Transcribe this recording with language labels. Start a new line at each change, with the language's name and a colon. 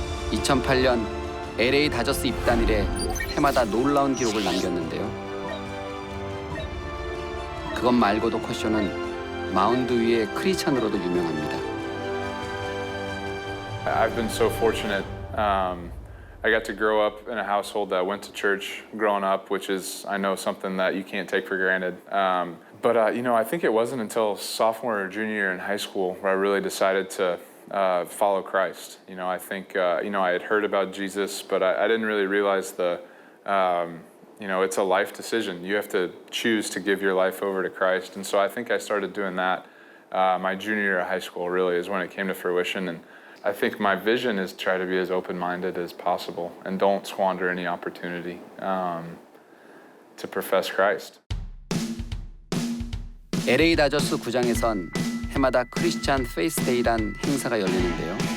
Korean: (2008년) LA 다저스 입단 이래 해마다 놀라운 기록을 남겼는데요. 그것 말고도 커쇼는 마운드 위의 크리스찬으로도 유명합니다.
English: I've been so fortunate. I got to grow up in a household that went to church growing up, which is, I know, something that you can't take for granted. But you know, I think it wasn't until sophomore or junior year in high school where I really decided to follow Christ. You know, I think, you know, I had heard about Jesus, but I didn't really realize you know, it's a life decision. You have to choose to give your life over to Christ. And so I think I started doing that my junior year of high school really is when it came to fruition. And I think my vision is to try to be as open-minded as possible and don't squander any opportunity to profess Christ.
Korean: LA 다저스 구장에선 해마다 크리스찬 페이스데이란 행사가 열리는데요.